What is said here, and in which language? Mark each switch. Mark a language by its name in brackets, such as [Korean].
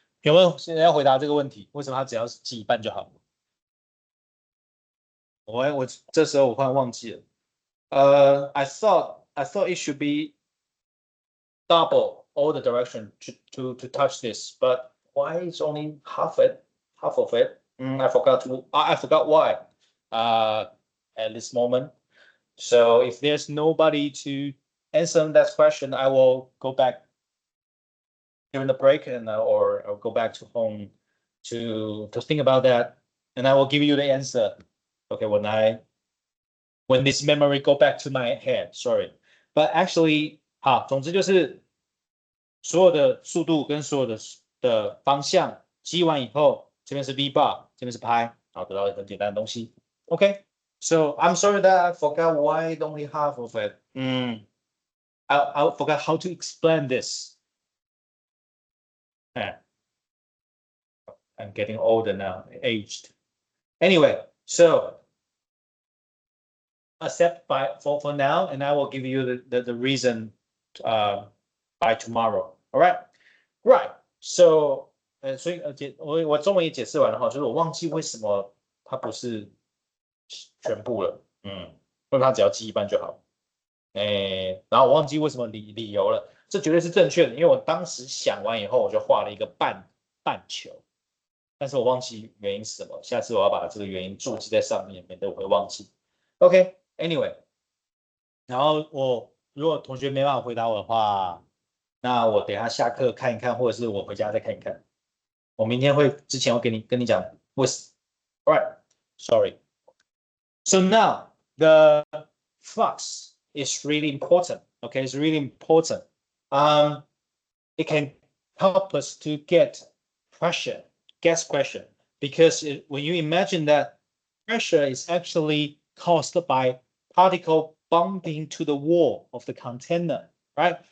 [Chinese] 有没有现在要回答这个问题？为什么它只要记一半就好？我这时候我忽然忘记了。 [English] I thought it should be double all the direction to touch this, but why it's only half of it? I forgot why. At this moment. So if there's nobody to answer that question, I will go back during the break and or I'll go back to home to think about that, and I will give you the answer. Okay, when this memory go back to my head, sorry, but actually， [Chinese] 好，总之就是所有的速度跟所有的方向积完以后，这边是 v bar， 这边是拍，好，得到一个很简单的东西。 [English] OK， so I'm sorry that I forgot why only half of it. I forgot how to explain this. I'm getting older now, aged. Anyway, so accept for now, and I will give you the reason by tomorrow. All right, right. [Chinese] So 所以我中文也解释完了哈，就是我忘记为什么它不是全部了，因为它只要记一半就好。然后我忘记为什么理由了，这绝对是正确的，因为我当时想完以后，我就画了一个半球，但是我忘记原因是什么，下次我要把这个原因注记在上面，免得我会忘记。 OK，Anyway，然后如果同学没办法回答我的话，那我等一下下课看一看，或者是我回家再看一看。我明天之前会跟你讲为什么。 [English] Alright, sorry. So now the flux is really important. Okay, it's really important. It can help us to get pressure, gas pressure, because when you imagine that pressure is actually caused by particle bumping to the wall of the container, right?